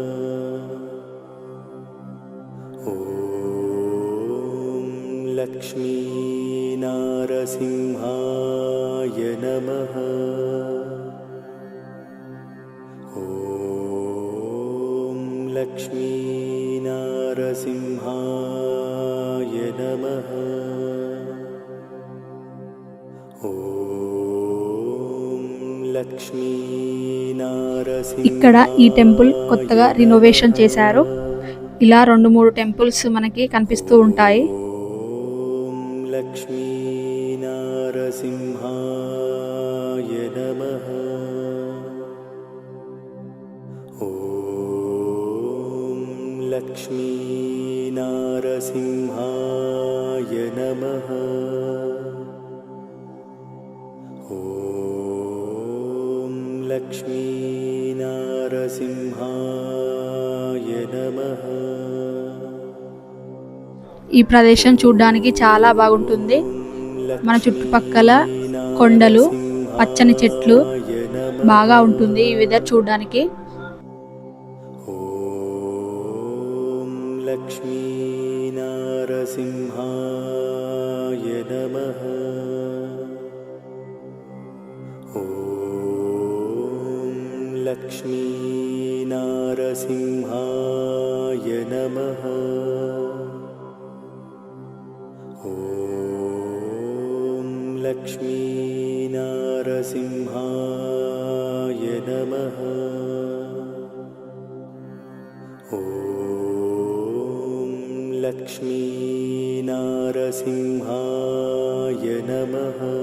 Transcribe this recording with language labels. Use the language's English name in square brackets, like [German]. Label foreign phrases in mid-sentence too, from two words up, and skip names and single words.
[Sanskrit] ॐ लक्ष्मीनारसिंहाय नमः ॐ लक्ष्मीनारसिंहाय नमः ॐ लक्ष्मीनारसिंहाय। [Telugu] ఇక్కడ ఈ టెంపుల్ కొత్తగా రినోవేషన్ చేశారు. ఇలా 2-3 టెంపుల్స్ మనకి కనిపిస్తూ ఉంటాయి. [Sanskrit] ॐ लक्ष्मीनारसिंहाय नमः ॐ लक्ष्मीनारसिंहाय नमः ॐ लक्ष्मीनारसिंहाय नमः। [Telugu] ఈ ప్రదేశం చూడడానికి చాలా బాగుంటుంది. మన చుట్టుపక్కల కొండలు, పచ్చని చెట్లు బాగా ఉంటుంది ఈ వెదర్ చూడడానికి. [Sanskrit] ॐ लक्ष्मीनारसिंहाय नमः ॐ लक्ष्मीनारसिंहाय नमः ॐ लक्ष्मीनारसिंहाय नमः ॐ लक्ष्मीनारसिंहाय नमः।